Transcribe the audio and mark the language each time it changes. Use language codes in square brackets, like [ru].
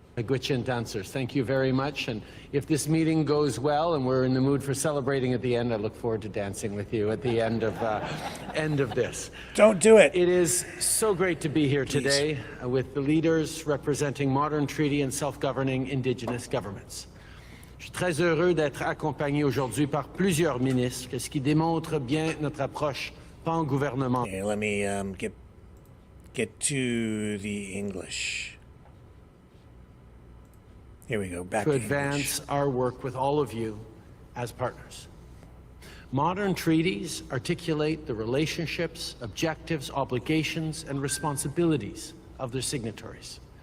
[en] Gwitchin dancers, thank you very much. And if this meeting goes well and we're in the mood for celebrating at the end, I look forward to dancing with you at the end of this. Don't do it. It is so great to be here today with the leaders representing modern treaty and self-governing Indigenous governments. [fr] Je suis très heureux d'être accompagné aujourd'hui par plusieurs ministres, ce qui démontre bien notre approche pan-gouvernement. [en] Okay, let me get to the English. Here we go, back to advance our work with all of you as partners. Modern treaties articulate the relationships, objectives, obligations, and responsibilities of their signatories.